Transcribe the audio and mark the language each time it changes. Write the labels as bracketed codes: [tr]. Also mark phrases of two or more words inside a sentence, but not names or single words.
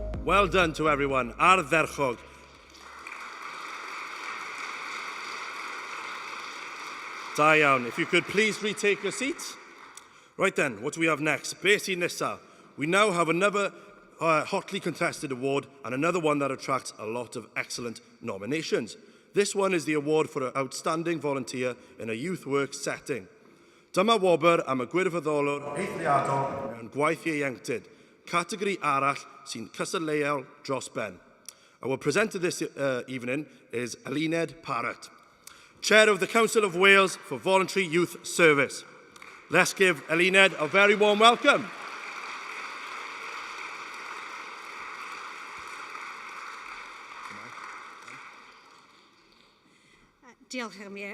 [en] Well done to everyone. [cy] Ardderchog. Da iawn. [en] If you could please retake your seats. Right then, what do we have next? [cy] Be sy'n nesa? [en] We now have another hotly contested award and another one that attracts a lot of excellent nominations. This one is the award for an outstanding volunteer in a youth work setting. Dyma wobr am y gwirfoddolwr eithriadol mewn gwaith ieuenctid, categori arall sy'n cystadleuol dros ben. Our presenter this evening is Eluned Parrott, Chair of the Council of Wales for Voluntary Youth Service. Let's give Eluned a very warm welcome. [cy] Diolch Amir.